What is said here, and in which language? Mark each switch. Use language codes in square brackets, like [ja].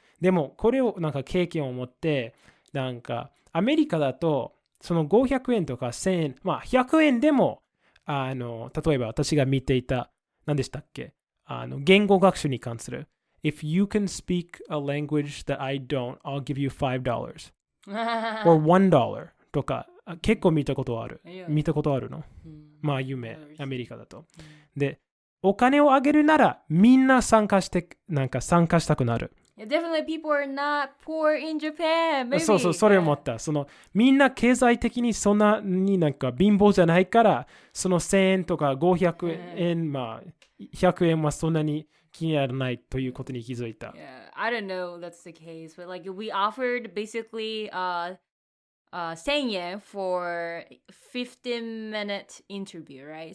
[ja] でもこれをなんか経験を持って、なんかアメリカだとその500円とか1000円、100円でも例えば私が見ていた何でしたっけ、言語学習に関する [en] if you can speak a language that I don't, I'll give you $5 or $1 とか結構見たことある。 [ja] 見たことあるの、まあ有名、アメリカだと。で、お金をあげるならみんな参加したくなる。 [en] Definitely people are not poor in Japan. Maybe. [ja] そう、それを思った。みんな経済的にそんなに貧乏じゃないから、その1000円とか500円、まあ100円はそんなに気にならないということに気づいた。 [en] Yeah, I don't know that's the case, but like we offered basically 1000 yen for 15-minute interview, right?